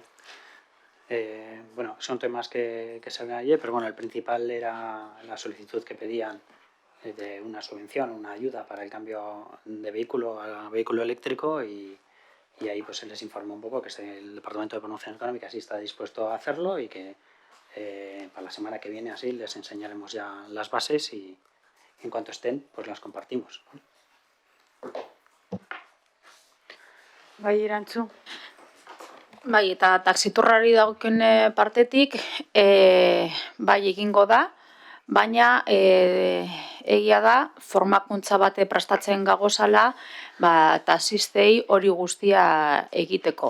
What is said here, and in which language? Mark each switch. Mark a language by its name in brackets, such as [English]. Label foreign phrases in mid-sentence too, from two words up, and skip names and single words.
[Spanish] Bueno, son temas que se ven ayer, pero bueno, el principal era la solicitud que pedían de una subvención, una ayuda para el cambio de vehículo a vehículo eléctrico y y ahí pues se les informa un poco que el Departamento de Promoción Económica sí está dispuesto a hacerlo y que para la semana que viene así les enseñaremos ya las bases y en cuanto estén pues las compartimos. [Basque] Bai, erantzu. Bai, eta taxiturrari dagokion partetik, bai egingo da, baina egia da, formakuntza bate prestatzen gagozala, taxistei hori guztia egiteko.